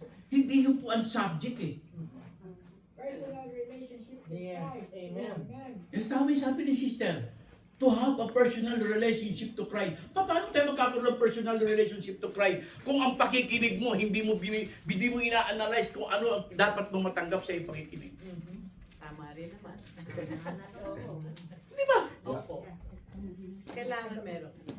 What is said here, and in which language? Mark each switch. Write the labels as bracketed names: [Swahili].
[Filipino] Hindi yung po ang subject eh. [English] Personal relationship with Yes, Christ. amen. [Filipino] Yes, tama yung sabi ni sister. [English] To have a personal relationship to Christ. [Filipino] Paano tayo magkakaroon ng personal relationship to Christ kung ang pakikinig mo, hindi mo ina-analyze kung ano ang dapat mong matanggap sa iyong pakikinig? Tama rin naman. Di ba? Opo. Kailangan meron.